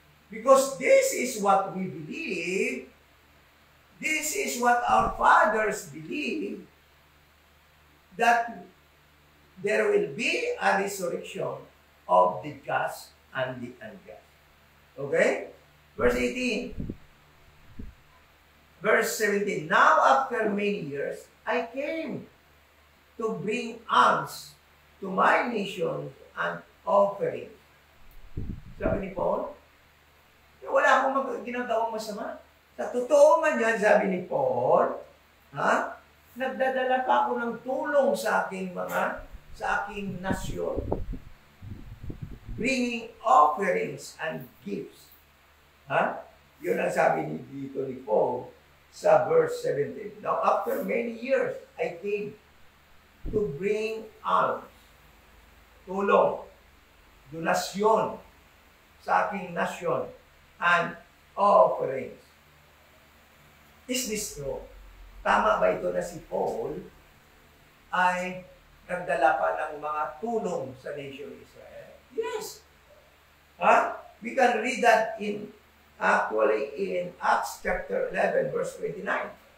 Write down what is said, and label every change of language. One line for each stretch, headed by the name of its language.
English: Because this is what we believe, this is what our fathers believe, that there will be a resurrection of the just and the unjust. Okay? Verse 18. Verse 17. Now after many years, I came to bring alms to my nation and offerings.
Filipino: Sabi ni Paul, wala akong ginagawang masama. Sa totoo man yan, sabi ni Paul, nagdadala pa ako ng tulong sa aking nasyon.
English: Bringing offerings and gifts.
Filipino: Yun ang sabi dito ni Paul sa verse 17.
English: Now, after many years, I came to bring alms,
Filipino: tulong, donasyon sa aking nasyon,
English: and offerings. Is this true?
Filipino: Tama ba ito na si Paul ay nagdala pa ng mga tulong sa nation Israel?
English: Yes. We can read that in Acts chapter 11, verse 29.